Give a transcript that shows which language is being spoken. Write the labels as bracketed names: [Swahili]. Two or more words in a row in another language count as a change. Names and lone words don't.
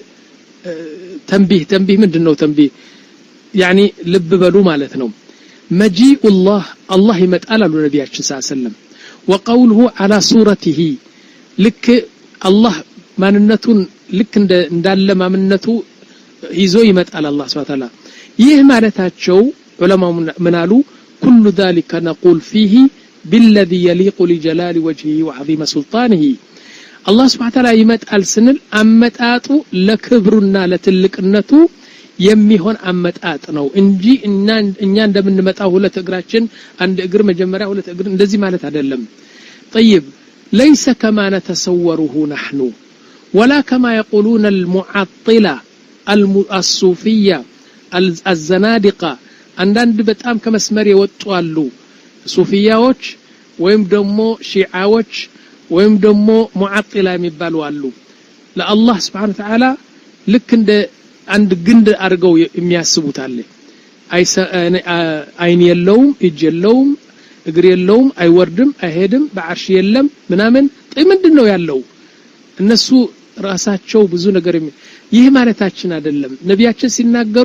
[Amharic] تنبيه ምንድነው [Arabic] تنبيه يعني [Amharic] ልብ በሉ ማለት ነው [Arabic] مجيء الله [Amharic] ይመጣል አሉ ነብያችን [Arabic] صلى الله عليه وسلم وقوله على صورته لك الله [Amharic] ማንነቱን ልክ እንዳለ ማንነቱ ይዞ ይመጣል አላህ [Arabic] سبحانه وتعالى [Amharic] ይህ ማለታቸው ዑለማው ምን አሉ [Arabic] كل ذلك نقول فيه بالذي يليق لجلال وجهه وعظيم سلطانه الله سبحانه وتعالى [Amharic] ይመጣል ስንል አመጣጡ ለክብሩና ለትልቅነቱ የሚሆን አመጣጥ ነው እንጂ እኛ እንደምንመጣው ሁለት እግራችን አንድ እግር መጀመሪያ ሁለት እግር እንደዚህ ማለት አይደለም [Arabic] طيب ليس كما نتصوره نحن ولا كما يقولون المعطلة الصوفية الزنادقة [Amharic] አንዳንድ በጣም ከመስመር የወጡ አሉ ሱፊያዎች ወይም ደግሞ ሺዓዎች ወይም ደግሞ ሙዓጢላ የሚባሉ አሉ ለአላህ [Arabic] سبحانه وتعالى [Amharic] ልክ እንደ አንድ ግንድ አርገው የሚያስቡት አለ አይን የለውም እጅ የለውም እግር የለውም አይወርድም አይሄድም በአርሽ የለም ምናምን ምንድነው ያለው እነሱ ራሳቸው ብዙ ነገር ይህ ማለታችን አይደለም ነቢያችን ሲናገሩ